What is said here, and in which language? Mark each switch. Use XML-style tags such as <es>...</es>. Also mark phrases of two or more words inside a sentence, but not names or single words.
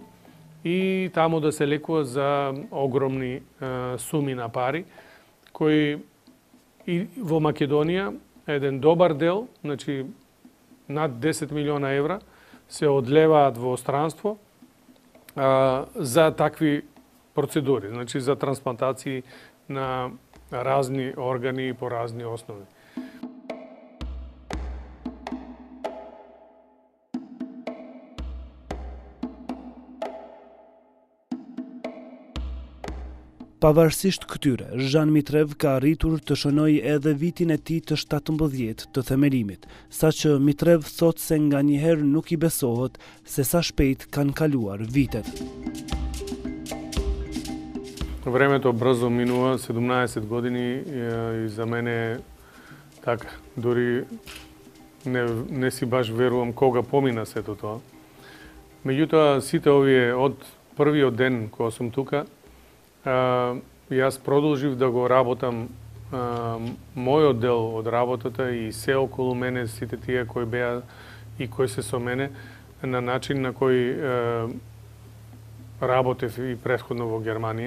<mk>и таму да се лекува за огромни суми на пари, кои и во Македонија еден добар дел, значи над 10 милиона евра, се одлеваат во странство за такви процедури, значи за трансплантации на разни органи и по разни основи.</mk> <sq>Pavarësisht këtyre, Zhan Mitrev ka arritur të shënojë edhe vitin e tij të 17 të themelimit, saqë Mitrev thot se nganjëherë nuk i besohet se sa shpejt kanë kaluar vitet.</sq> <mk>Времето брзо минува, 17 години и за мене така, дури не си баш верувам кога помина сето тоа. Меѓутоа, сите овие од првиот ден кога сум тука, јас продолжив да го работам мојот дел од работата и се околу мене, сите тие кои беа и кои се со мене, на начин на кој работев и претходно во Германија.</mk>